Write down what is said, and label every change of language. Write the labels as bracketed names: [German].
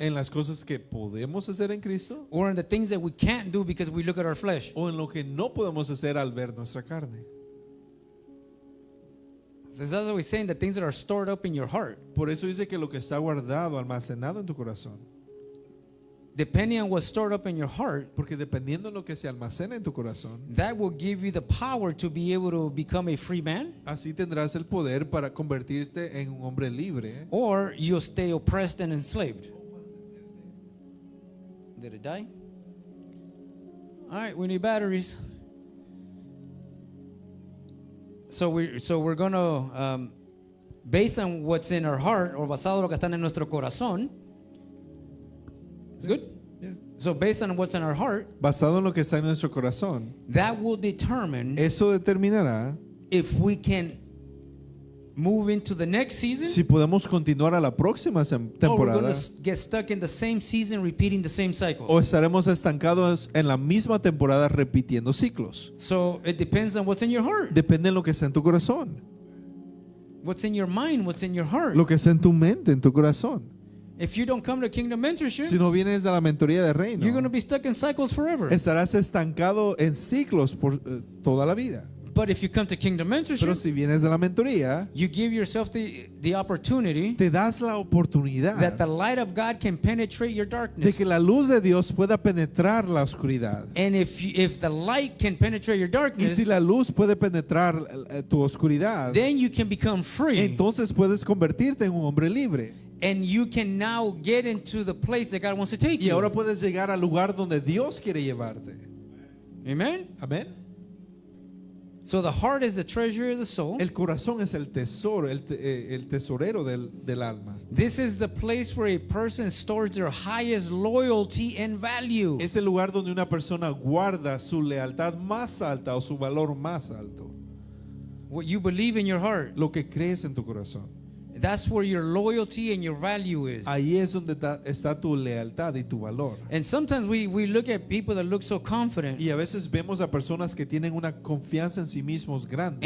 [Spanish] ¿En las cosas que podemos hacer en Cristo? [English] or in the things that we can't do because we look at our flesh? [Spanish] ¿O en lo que no podemos hacer al ver nuestra carne? [English] That's always saying the things that are stored up in your heart. [Spanish] Por eso dice que lo que está guardado, almacenado en tu corazón. [English] Depending on what's stored up in your heart, [Spanish] Porque dependiendo de lo que se almacena en tu corazón, [English] that will give you the power to be able to become a free man, [Spanish] así tendrás el poder para convertirte en un hombre libre. [English] or you'll stay oppressed and enslaved. Did it die? All right, we need batteries. So we're gonna based on what's in our heart, or [Spanish] basado en lo que está en nuestro corazón. [English] It's good. Yeah. So based on what's in our heart, [Spanish] Basado en lo que está en nuestro corazón, [English] that will determine [Spanish] eso determinará [English] if we can move into the next season, [Spanish] si podemos continuar a la próxima [English] or we're [Spanish] temporada [English] going to get stuck in the same season, repeating the same cycle. [Spanish] o estaremos estancados en la misma temporada repitiendo ciclos. [English] So it depends on what's in your heart, [Spanish] Depende de lo que está en tu corazón, [English] what's in your mind, what's in your heart. [Spanish] lo que está en tu mente, en tu corazón. [English] If you don't come to Kingdom Mentorship, [Spanish] Si no vienes a la mentoría de reino, [English] you're going to be stuck in cycles forever. [Spanish] estarás estancado en ciclos por toda la vida. [English] But if you come to Kingdom [Spanish] Pero [English] Mentorship, [Spanish] si vienes de la mentoría, [English] you give yourself the opportunity [Spanish] te das la [English] that [Spanish] oportunidad [English] the light of God can penetrate your [Spanish] de [English] darkness. [Spanish] que la luz de Dios pueda penetrar la oscuridad. [English] And if the light can penetrate your [Spanish] Y [English] darkness, [Spanish] si la luz puede penetrar tu oscuridad, [English] then you can become free. [Spanish] entonces puedes convertirte en un hombre libre. [English] And you can now get into the place that God wants to take [Spanish] Y [English] you. [Spanish] ahora puedes llegar al lugar donde Dios quiere llevarte. [English] Amen? [Spanish] Amén. [English] So the heart is the treasure of the soul. [Spanish] El corazón es el tesoro, el tesorero del alma. [English] This is the place where a person stores their highest loyalty and value. [Spanish] Es el lugar donde una persona guarda su lealtad más alta o su valor más alto. [English] What you believe in your heart. [Spanish] Lo que crees en tu corazón. [English] That's where your loyalty and your value is. [Spanish] Ahí es donde está tu lealtad y tu valor. [English] And sometimes we look at people that look so confident, [Spanish] Y a veces vemos a personas que tienen una confianza en sí mismos grande.